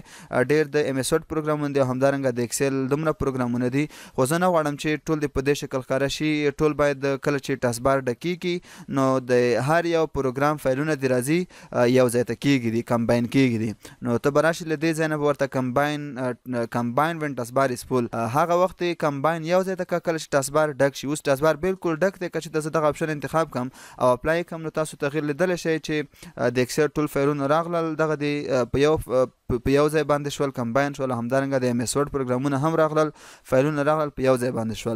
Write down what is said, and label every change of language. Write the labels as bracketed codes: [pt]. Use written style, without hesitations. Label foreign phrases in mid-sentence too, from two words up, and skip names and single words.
[ps] ډېر د ایم ایس ورډ پروګرامونه دي او همدارنګه د اکسل دومره پروګرامونه دي. خو زه نه غواړم چې ټول دې په دې شکل ښکاره شي. ټول باید کله چې ټاسکبار ډکېږي نو د هر یو پروګرام فایلونه دې راځي یو ځای ته کېږي دي کمباین کېږي دي. نو ته به راشي له دې ځای نه به ورته [en] combine when taskbar is full [ps] هغه وخت کمباین یو ځای ته که کله چې ټاسکبار ډک شي. اوس ټاسکبار بالکل ډک دی. که چې زه دغه اپشن انتخاب کړم او اپلای کړم نو تاسو تغیر لیدلی شئ چې د اکسل ټول فایلونه راغلل دغه دې په یو ځای باندې شول کمباین شول. همدارنګه د ایم ایس ورډ پروګرامونه هم راغلل فایلونه راغلل په یو ځای باندې شول.